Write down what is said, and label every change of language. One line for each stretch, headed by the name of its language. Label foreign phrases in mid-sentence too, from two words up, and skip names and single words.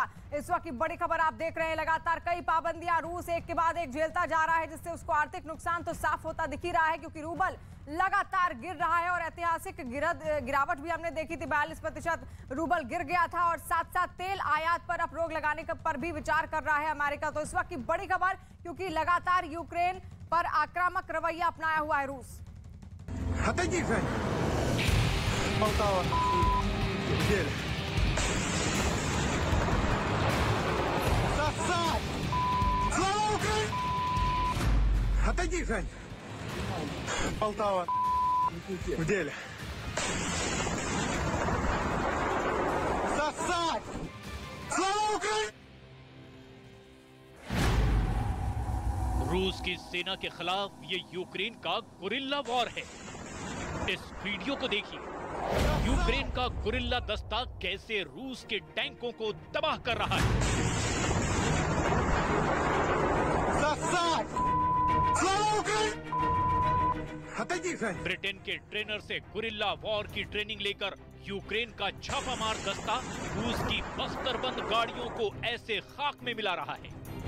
Hindi: इस वक्त की बड़ी खबर आप देख रहे हैं, लगातार कई पाबंदियां रूस एक के बाद एक झेलता जा रहा है, जिससे उसको आर्थिक नुकसान तो साफ होता दिख ही रहा है, क्योंकि रूबल लगातार गिर रहा है और ऐतिहासिक गिरावट भी हमने देखी थी। 42% रूबल गिर गया था और साथ साथ तेल आयात पर अब रोक लगाने पर भी विचार कर रहा है अमेरिका। तो इस वक्त की बड़ी खबर, क्योंकि लगातार यूक्रेन पर आक्रामक रवैया अपनाया हुआ है रूस।
Russian: Полтава в деле. Сосать! Слава Украине!
Hindi: रूस की सेना के खिलाफ ये यूक्रेन का
English: guerrilla war
Hindi: है। इस वीडियो को देखिए, यूक्रेन का गुरिल्ला दस्ता कैसे रूस के टैंकों को तबाह कर रहा है। ब्रिटेन के ट्रेनर से
English: guerrilla war
Hindi: की ट्रेनिंग लेकर यूक्रेन का छापामार दस्ता रूस की बख्तरबंद गाड़ियों को ऐसे खाक में मिला रहा है।